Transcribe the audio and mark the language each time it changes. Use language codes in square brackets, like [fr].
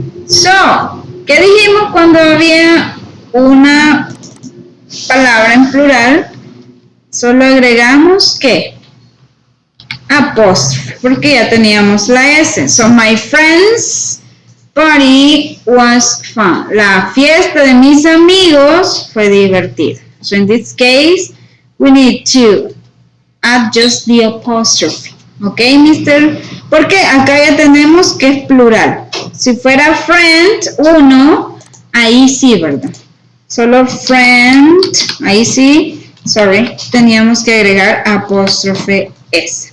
[es] So, ¿qué dijimos cuando había una palabra en plural? Solo agregamos ¿qué? Apóstrofe, porque ya teníamos la S. [en] So, my friends' party was fun. [es] La fiesta de mis amigos fue divertida. [en] So in this case, we need to add just the apostrophe. Ok, mister. [es] Porque acá ya tenemos que es plural. Si fuera friend, uno, ahí sí, ¿verdad? Solo friend, ahí sí, sorry, teníamos que agregar apóstrofe S.